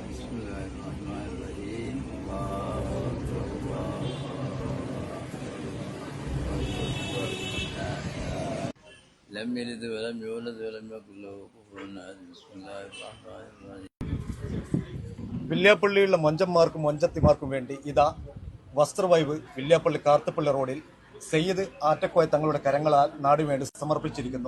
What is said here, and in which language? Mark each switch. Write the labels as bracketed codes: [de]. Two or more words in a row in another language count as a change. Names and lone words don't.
[ar] الله الرحمن الرحيم لم يلد ولم يولد ولم يكن له كفوا أحد بسم الله الرحمن الرحيم [ml] വില്യാപ്പള്ളിയുള്ള മൊഞ്ചന്മാർക്കും മൊഞ്ചത്തിമാർക്കും വേണ്ടി ഇതാ വസ്ത്രവൈബ് വില്യാപ്പള്ളി കാർത്തപ്പള്ളി റോഡിൽ സയ്യിദ് ആറ്റക്കോയ തങ്ങളുടെ കരങ്ങളാൽ നാടിനുവേണ്ടി സമർപ്പിച്ചിരിക്കുന്നു.